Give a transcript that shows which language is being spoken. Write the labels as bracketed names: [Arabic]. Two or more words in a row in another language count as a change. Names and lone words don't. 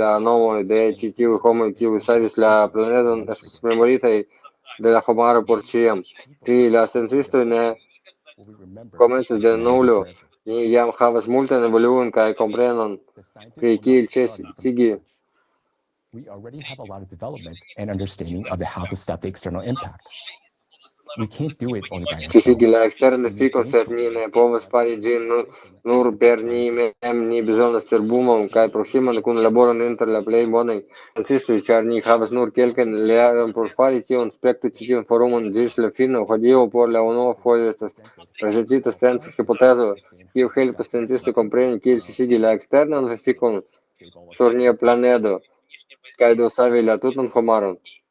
[Esperanto] La nomoj de ĉi tiuj homoj, kiuj savis la planedon, estos memoritaj de la homaro por ĉiam. Pri la sciencistoj ne komencas de nulo. Ni jam havas multan evoluon kaj komprenon pri kiel ĉesigi [English] we already have a lot of developments and understanding of how to stop the external impact. We can't do it only by ĉesigi ourselves. [Esperanto] la eksteran efikon, sed ni ne povas fari ĝin nur per ni mem. Ni bezonas cerbumon kaj proksiman kunlaboron inter la plej bonaj sciencistoj, ĉar ni havas nur kelkajn jarojn por fari tion. Spektu ĉi tiun forumon ĝis la fino. Hodiaŭ por la unua fojo estas prezentita scienca hipotezo, kiu helpas sciencistoj kompreni kiel ĉesigi la eksternan efikon sur nia planedo kaj do savi la tutan homaron.